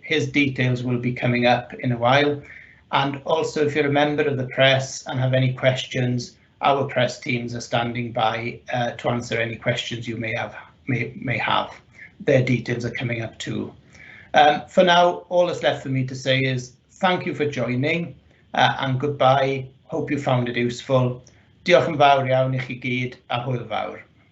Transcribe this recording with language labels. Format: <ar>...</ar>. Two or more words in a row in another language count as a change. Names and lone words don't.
<en>His details will be coming up in a while. And also, if you're a member of the press and have any questions, our press teams are standing by to answer any questions you may have. Their details are coming up too. For now, all that's left for me to say is thank you for joining and goodbye. Hope you found it useful.</en> <cy>Diolch yn fawr iawn I chi gyd a hwyl fawr.</cy>